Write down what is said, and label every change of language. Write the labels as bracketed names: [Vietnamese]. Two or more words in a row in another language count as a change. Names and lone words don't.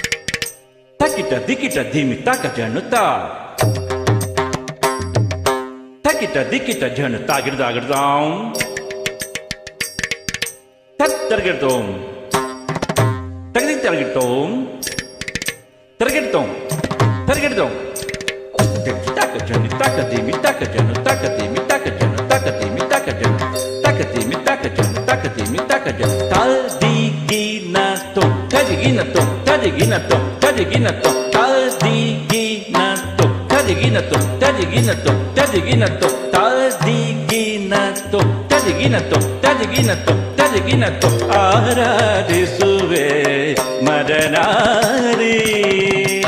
[Kannada] ತಕಿಟ ದಿಕಿಟ ಧಿಮಿ ತಕ ಜನ ತಾ. ತಕಿಟ ದಿಕ್ಕಿಟ ಜನ ತಾಗಿಡ್ದಾಗಿಡ್ದಾಂ ತರ್ಗಿಡ್ತೋಂ ತಗದಿ ತರ್ಗಿಡ್ತೋಂ ತರ್ಗಿಡ್ತೋಂ ತರ್ಗಿಡ್ತೋಂ taka janu taka dimi taka janu taka dimi taka janu taka dimi taka janu taka dimi taka janu taka dimi taka janu tadiginato tadiginato tadiginato tadiginato tadiginato tadiginato tadiginato tadiginato tadiginato tadiginato tadiginato tadiginato ಆರಾಧಿಸುವೆ ಮದನಾರಿ